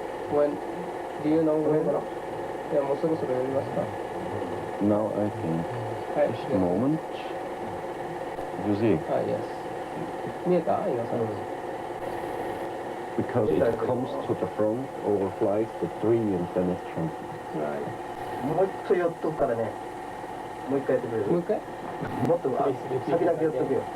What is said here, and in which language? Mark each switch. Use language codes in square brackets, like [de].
[en] When? Do you know when? [ja] いや、もうそろそろやりますか。 [en] Now I think. [ja] はい。 [en] Just a moment. You see? [ja] はい、 [en] yes。 [ja] 見えた？今さん。 [en] because it comes to the front, overflies the tree, and then it jumps. Right. [ja] もう一回寄っとくからね。もう一回やってくれる？もう一回？もっと先だけ寄っとくよ。